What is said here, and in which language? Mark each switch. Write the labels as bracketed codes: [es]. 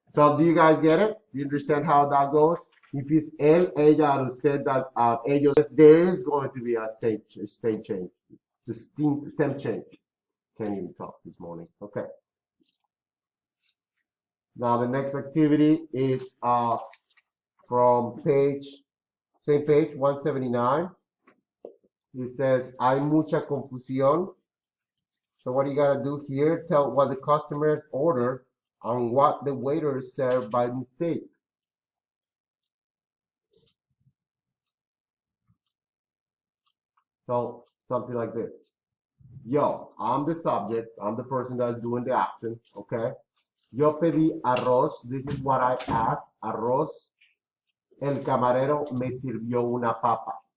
[en] So do you guys get it? Do you understand how that goes? If it's él, ella, usted, that ellos, there is going to be a state change. The stem change. Can't even talk this morning. Okay. Now the next activity is from same page 179. It says, [es] hay mucha confusión. [en] So what you gotta do here, tell what the customers ordered and what the waiter served by mistake. So something like this. Yo, I'm the subject, I'm the person that's doing the action, okay? [es] Yo pedí arroz, [en] this is what I asked, arroz. [es] El camarero me sirvió una papa.